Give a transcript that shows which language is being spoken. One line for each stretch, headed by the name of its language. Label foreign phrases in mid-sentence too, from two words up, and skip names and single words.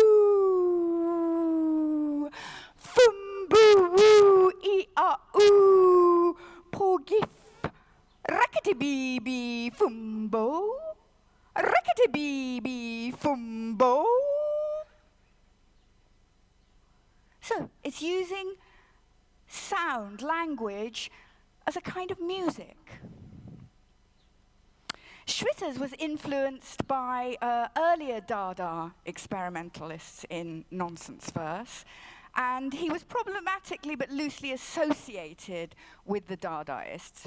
English: boo, woo e a ooh, po gif, rackety bee bee fumbo, rackety bee bee fumbo. So it's using sound, language, as a kind of music. Schwitter's was influenced by earlier Dada experimentalists in nonsense verse, and he was problematically but loosely associated with the Dadaists.